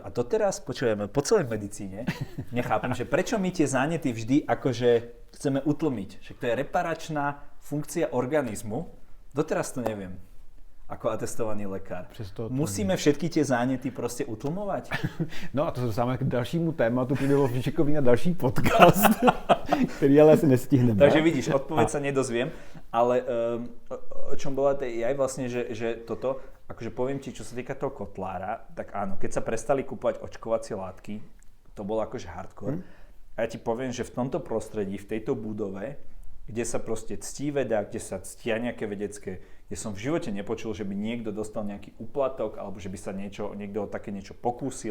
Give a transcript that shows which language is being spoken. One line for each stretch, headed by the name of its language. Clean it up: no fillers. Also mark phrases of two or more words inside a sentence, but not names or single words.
Slovak: A doteraz, počujeme, po celej medicíne nechápem, že prečo my tie zánety vždy akože chceme utlmiť. Však to je reparačná funkcia organizmu. Doteraz to neviem, ako atestovaný lekár. Musíme všetky tie zánety proste utlmovať?
Czech: No a to se dostáváme k dalšímu tématu, který bylo vyšikový na další podcast, který ale asi nestihneme.
Slovak: Takže vidíš, odpoveď sa nedozviem, ale o čom bola aj vlastne, že toto, akože poviem ti, čo sa týka toho Kotlára, tak áno, keď sa prestali kúpovať očkovacie látky, to bolo akože hardcore. A ja ti poviem, že v tomto prostredí, v tejto budove, kde sa proste ctí veda, kde sa ctia nejaké vedecké, kde som v živote nepočul, že by niekto dostal nejaký úplatok, alebo že by sa niekto o také niečo pokúsil.